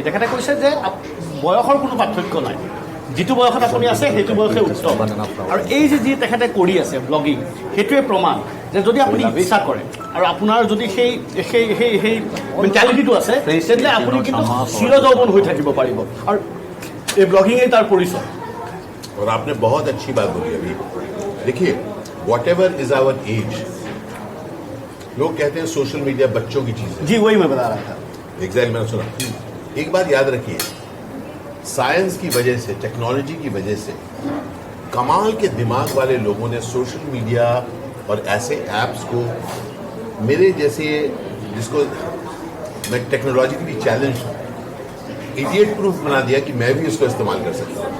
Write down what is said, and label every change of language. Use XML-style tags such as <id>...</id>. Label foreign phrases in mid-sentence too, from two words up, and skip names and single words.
<as>তেখেতে কৈছে যে বয়সৰ কোনো পাৰ্থক্য নাই, যিটো বয়সত আপুনি আছে সেইটো বয়সে উত্তম. আৰু এই যি তেখেতে কৰি আছে ব্লগিং, সেইটোৱে প্ৰমাণ যে যদি আপুনি ইচ্ছা কৰে আৰু আপোনাৰ যদি সেই সেই সেই সেই মেণ্টেলিটিটো আছে, তেন্তে আপুনি কিন্তু চিৰযৌৱন হৈ থাকিব পাৰিব. আৰু এই ব্লগিঙেই তাৰ পৰিচয়.</as> <hi>और आपने बहुत अच्छी बात बोली अभी. देखिए,</hi> <en>whatever is our age,</en> <hi>लोग कहते हैं</hi> <en>social media</en> <hi>बच्चों की चीज है. जी वही मैं बता रहा था. एग्जैक्टली, मैंने सुना. एक बात याद रखिए, साइंस की वजह से, टेक्नोलॉजी की वजह से कमाल के दिमाग वाले लोगों ने</hi> <en>social media</en> <hi>और ऐसे एप्स को मेरे जैसे, जिसको मैं</hi> <en>technologically challenge idiot proof</en> <hi>बना दिया कि मैं भी इसको इस्तेमाल कर सकता हूँ.</hi>